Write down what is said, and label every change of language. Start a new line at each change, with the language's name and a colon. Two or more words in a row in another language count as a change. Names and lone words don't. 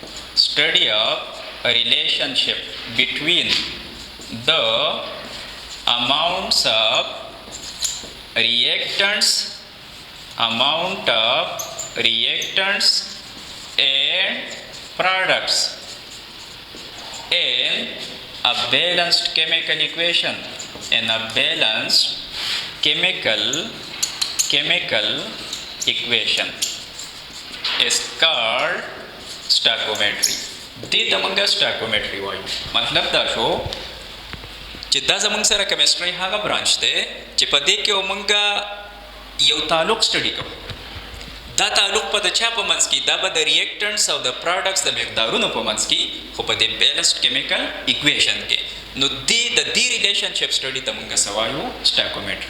English: between the amount of reactants and products in a balanced chemical equation. In a balanced chemical equation is called stoichiometry.
Pashto: دې ته موږ stoichiometry وایو. مطلب دا شو چې دا زموږ سره کیمستري هغه برانچ دی چې په دې کې موږ یو تعلق سټډي کوو. دا تعلق په د چا په منځ کې دا به د ریاکټنټس او د پروډکټس د مقدارونو په منځ کې خو په دې
English: balanced chemical equation
Pashto: کې نو دی د دې
English: relationship study
Pashto: ته مونږ سوایو سټایکومټري.